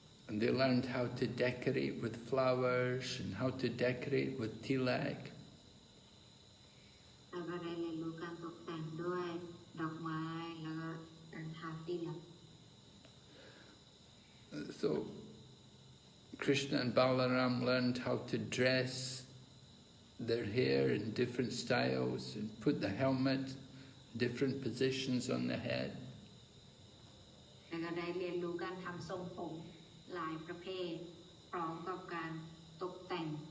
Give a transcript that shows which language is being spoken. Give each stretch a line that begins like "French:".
English: And they learned how to decorate with flowers and how to decorate with tilak.
Thai: แล้วก็ได้เรียนรู้การตกแต่งด้วยดอกไม้แล้วก็การทาติลัก
English: So Krishna and Balaram learned how to dress their hair in different styles and put the helmet different positions on the head.
Thai: แล้วก็ได้เรียนรู้การทำทรงผมหลายประเภทพร้อมกับการตกแต่ง